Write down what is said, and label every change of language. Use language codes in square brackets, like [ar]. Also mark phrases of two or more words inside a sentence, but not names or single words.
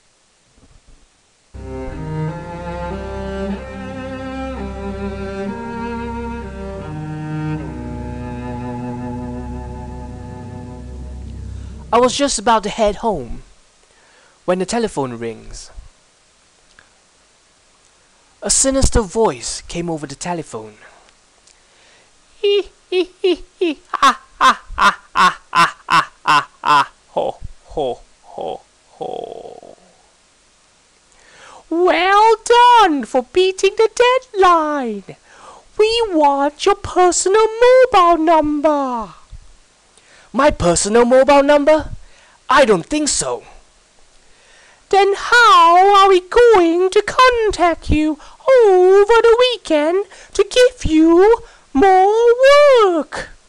[en] I was just about to head home when the telephone rings. A sinister voice came over the telephone. Hee hee hee hee ha ha ha ha ha ha ha ha ho ho ho ho. Well done for beating the deadline. We want your personal mobile number. My personal mobile number? I don't think so. Then how are we going to contact you over the weekend to give you more work?